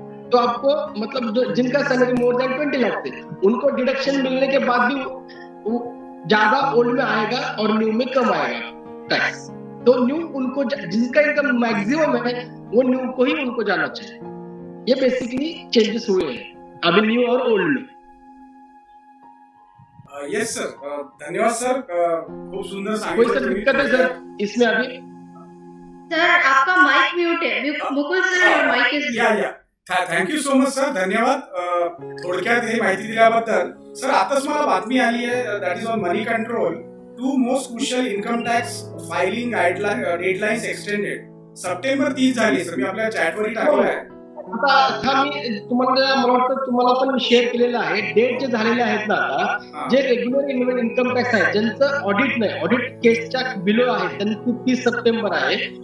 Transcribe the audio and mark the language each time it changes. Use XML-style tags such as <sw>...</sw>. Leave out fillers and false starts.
<hi>तो आपको मतलब जिनका सैलरी मोर देन 20 लाख थे उनको डिडक्शन मिलने के बाद भी ज्यादा ओल्ड में आएगा और न्यू में कम आएगा टैक्स। तो न्यू उनको जिनका इनकम मैक्सिमम है वो न्यू को ही उनको जाना चाहिए। ये बेसिकली चेंजेस हुए हैं अभी न्यू और ओल्ड में।</hi> <mr>यस सर, धन्यवाद सर, खूप सुंदर</mr> <hi>कोई सर दिक्कत है सर इसमें अभी? सर आपका माइक म्यूट है, Mukul sir</hi> <en>Your mic is mute. Thank you so much</en> <mr>sir, धन्यवाद थोडक्यात हे माहिती दिल्याबद्दल। सर आताच मला बातमी आली आहे,</mr> <en>That is on money control, 2 most crucial income tax filing deadlines extended.</en> <mr>September 30 झाली सर, मी आपल्या चॅटवरही टाकलं आहे। आता मी तुम्हाला मला वाटतं तुम्हाला पण शेअर केलेलं आहे, डेट जे झालेले आहेत ना आता, जे रेग्युलर इन्कम टॅक्स आहे ज्यांचं ऑडिट नाही, ऑडिट केसच्या बिलो आहे त्यांची 30 सप्टेंबर आहे।</mr>